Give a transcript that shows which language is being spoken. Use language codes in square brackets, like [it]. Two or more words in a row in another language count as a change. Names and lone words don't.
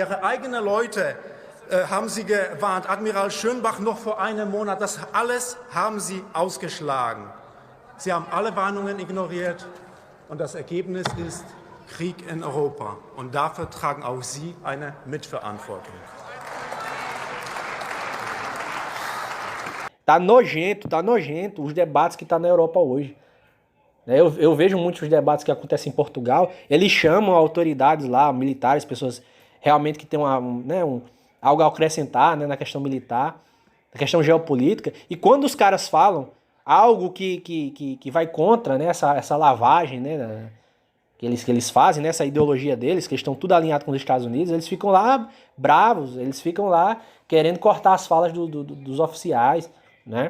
[de] Ihre eigenen Leute haben Sie gewarnt, Admiral Schönbach noch vor einem Monat. Das alles haben Sie ausgeschlagen. Sie haben alle Warnungen ignoriert und das Ergebnis ist Krieg in Europa. Und dafür tragen auch Sie eine Mitverantwortung. [pt] Tá nojento os debates que tá na Europa hoje. Eu vejo muitos debates que acontecem em Portugal, eles chamam autoridades lá, militares, pessoas realmente que têm algo a acrescentar, né, na questão militar, na questão geopolítica, e quando os caras falam algo que vai contra, né, essa lavagem, né, que eles fazem, né, essa ideologia deles, que estão tudo alinhado com os Estados Unidos, eles ficam lá bravos, eles ficam lá querendo cortar as falas dos oficiais, né?